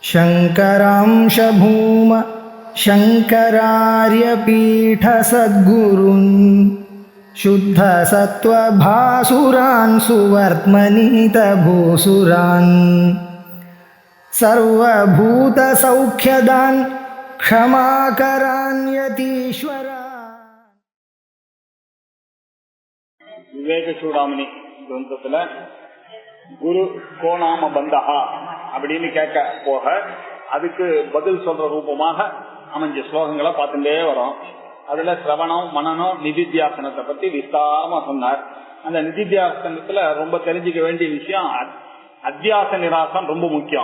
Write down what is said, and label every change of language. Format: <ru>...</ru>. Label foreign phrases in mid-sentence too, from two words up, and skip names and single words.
<sa>शङ्करांश भूम शङ्करार्यपीठसद्गुरून् शुद्धसत्त्वभासुरान् सुवर्त्मनीतभूसुरान् सर्वभूतसौख्यदान् क्षमाकरान् यतीश्वरान्.</sa> <ta>விவேக சூடாமணி கிரந்தத்துல குரு</ta> <sa>को नाम बन्धः</sa> <ta>அப்படின்னு கேட்க போக அதுக்கு பதில் சொல்ற ரூபமாக அமைஞ்ச ஸ்லோகங்களை பார்த்துட்டே வரோம். அதுல சிரவணம் மனனம் நிதித்தியாசனத்தை பத்தி விஸ்தாரமா சொன்னார். அந்த நிதித்தியாசனத்துல ரொம்ப தெரிஞ்சுக்க வேண்டிய விஷயம் அத்தியாச நிராசம் ரொம்ப முக்கியம்.</ta>